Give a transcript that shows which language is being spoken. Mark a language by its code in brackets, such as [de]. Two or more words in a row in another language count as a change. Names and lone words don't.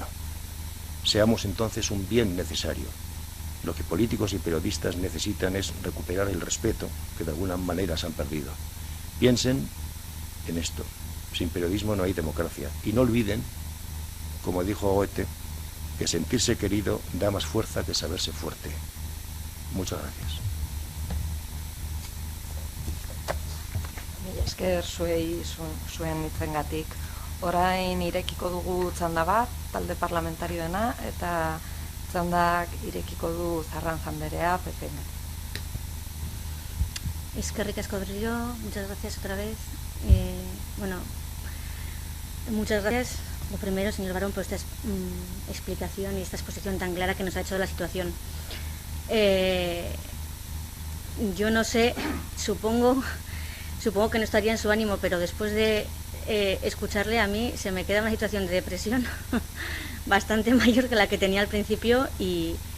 [es] Seamos entonces un bien necesario. Lo que políticos y periodistas necesitan es recuperar el respeto que de alguna manera se han perdido. Piensen en esto. Sin periodismo no hay democracia. Y no olviden, como dijo Goethe, que sentirse querido da más fuerza que saberse fuerte. Muchas gracias. [eu] Mila esker zuen hitzengatik. Orain irekiko dugu txanda bat, talde parlamentarioena, eta txandak irekiko du Zarranza Anderea, PP. Eskerrik asko berriro, [es] muchas gracias otra vez. Muchas gracias, lo primero, señor Barón, por esta explicación y esta exposición tan clara que nos ha hecho de la situación. Yo no sé, supongo que no estaría en su ánimo, pero después de escucharle, a mí se me queda una situación de depresión bastante mayor que la que tenía al principio y